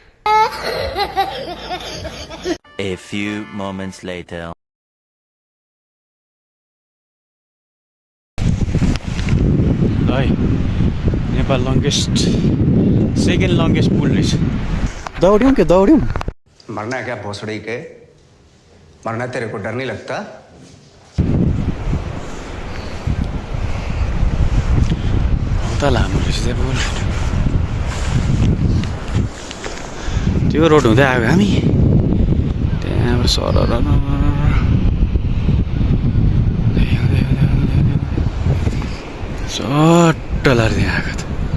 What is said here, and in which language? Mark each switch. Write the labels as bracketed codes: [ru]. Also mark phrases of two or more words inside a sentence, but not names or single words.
[en] A few moments later. [ne] है नेपाल [en] longest second longest [ne] पुल रहेछ। [hi] दौड़ियों के दौड़ियों। मरना है क्या भोसड़ी के? मरना तेरे को डर नहीं लगता? [ne] उता लामो रहेछ त्यो पुल। त्यो रोड हुँदै आयो हामी त्यहाँबाट सरर सट्ट लाएर आएको त।